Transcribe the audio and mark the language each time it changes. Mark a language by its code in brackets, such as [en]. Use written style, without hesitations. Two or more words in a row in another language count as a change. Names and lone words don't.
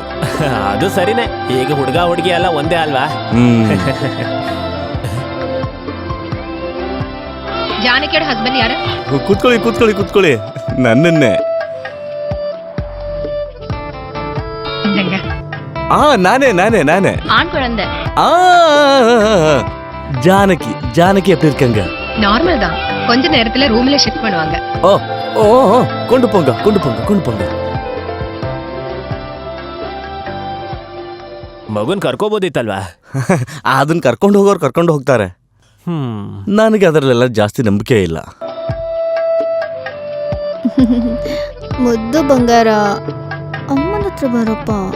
[kn] ಅದು ಸರಿನೇ, ಈಗ ಹುಡುಗ ಹುಡುಗಿ ಎಲ್ಲ ಒಂದೇ ಅಲ್ವಾ? ಜಾನಕಿಯರ ಹಸ್ಬೆಂಡ್ ಯಾರು? ಕೂತ್ಕೊಳ್ಳಿ ಕೂತ್ಕೊಳ್ಳಿ ಕೂತ್ಕೊಳ್ಳಿ, ನನ್ನನ್ನೇ. ನಾನೇ ನಾನೇ ನಾನೇ [ta] ஆண் குழந்தை. ஜானகி ஜானகி எப்படி இருக்காங்க? நார்மல் தான், கொஞ்ச நேரத்துல ரூம்ல ஷிஃப்ட் பண்ணுவாங்க. ஓ ஓ கொண்டு போங்க கொண்டு போங்க கொண்டு போங்க. [kn] ಮಗುನ್ ಕರ್ಕೋಬೋದಿತ್ತಲ್ವಾ? ಅದನ್ನ ಕರ್ಕೊಂಡು ಹೋಗೋರು ಕರ್ಕೊಂಡು ಹೋಗ್ತಾರೆ. ನನಗೆ ಅದರಲ್ಲೆಲ್ಲ ಜಾಸ್ತಿ ನಂಬಿಕೆ ಇಲ್ಲ. ಮುದ್ದು ಬಂಗಾರ, ಅಮ್ಮನ ಹತ್ರ ಬರಪ್ಪ.